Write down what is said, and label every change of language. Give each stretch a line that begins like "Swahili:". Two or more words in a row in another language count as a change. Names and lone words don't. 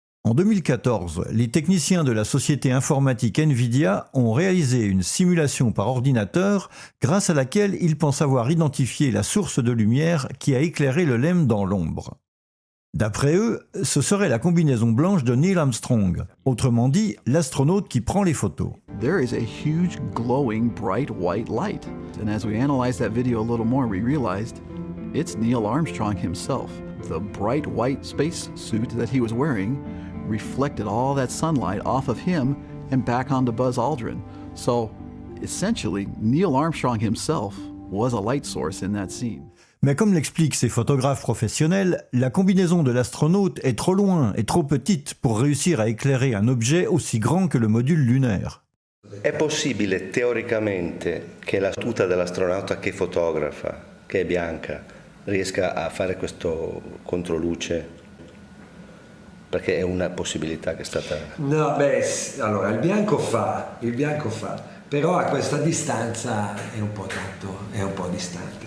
French: En 2014, les techniciens de la société informatique Nvidia ont réalisé une simulation par ordinateur grâce à laquelle ils pensent avoir identifié la source de lumière qui a éclairé le LEM dans l'ombre. D'après eux, ce serait la combinaison blanche de Neil Armstrong, autrement dit l'astronaute qui prend les photos.
English: There is a huge glowing bright white light. And as we analyzed that video a little more, we realized it's Neil Armstrong himself. The bright white space suit that he was wearing reflected all that sunlight off of him and back onto Buzz Aldrin. So essentially, Neil Armstrong himself was a light source in that scene.
French: Mais comme l'expliquent ces photographes professionnels, la combinaison de l'astronaute est trop loin et trop petite pour réussir à éclairer un objet aussi grand que le module lunaire.
Italian: È possibile teoricamente che la tuta dell'astronauta che fotografa, che è bianca, riesca a fare questo controluce? Perché è una possibilità che è stata... No, beh, allora il bianco fa, però a questa distanza è un po' distante.